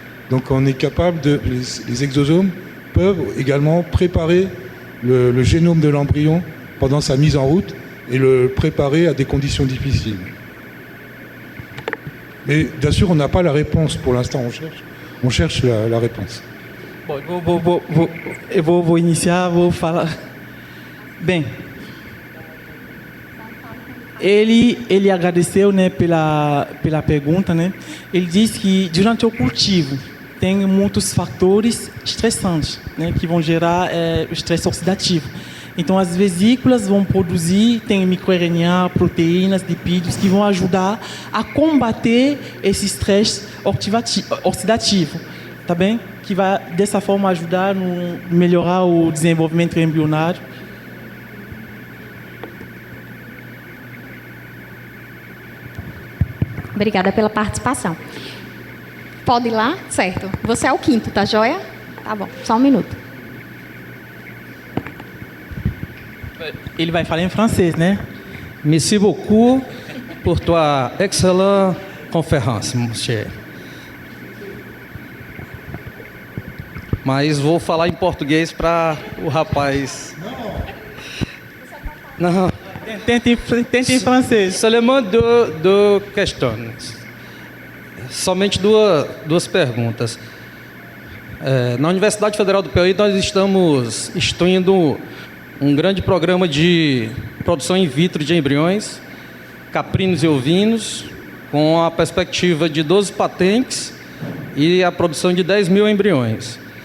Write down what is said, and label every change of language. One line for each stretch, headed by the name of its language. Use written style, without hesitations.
French: Donc on est capable les exosomes peuvent également préparer le génome de l'embryon pendant sa mise en route et le préparer à des conditions difficiles. Mais bien sûr, on n'a pas la réponse pour l'instant, on cherche la réponse.
Portuguese: Bom, eu vou iniciar, vou falar. Bem, ele agradeceu, né, pela pergunta, né? Ele diz que durante o cultivo tem muitos fatores estressantes, né, que vão gerar o estresse oxidativo. Então, as vesículas vão produzir, tem microRNA, proteínas, lipídios, que vão ajudar a combater esse estresse oxidativo, tá bem? Que vai, dessa forma, ajudar no melhorar o desenvolvimento embrionário. Obrigada pela participação. Pode ir lá? Certo. Você é o quinto, tá joia? Tá bom, só um minuto. Ele vai falar em francês, né?
French: Merci beaucoup pour tua excellente conférence, mon cher.
Portuguese: Mas vou falar em português para o rapaz. Não. Tente em francês.
French: Seulement deux questions.
Portuguese: Somente duas perguntas. Na Universidade Federal do Piauí, nós estamos instruindo um grande programa de produção in vitro de embriões, caprinos e ovinos, com a perspectiva de 12 patentes e a produção de 10 mil embriões.